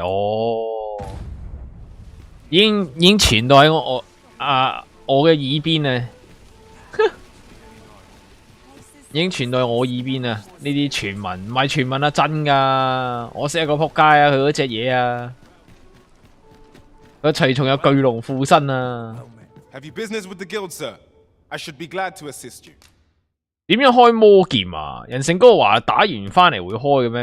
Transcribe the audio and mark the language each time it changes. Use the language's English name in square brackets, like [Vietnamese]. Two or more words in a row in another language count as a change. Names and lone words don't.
[Cantonese] 哦，已經傳到喺我嘅耳邊啊！已經傳到我耳邊啊！呢啲傳聞唔係傳聞啊，真㗎！我識一個仆街啊，佢嗰隻嘢啊，佢隨從有巨龍附身啊！ [English] Have you business with the guild, sir? I should be glad to assist you. [Cantonese] 點樣開魔劍啊？人成哥話打完翻嚟會開嘅咩？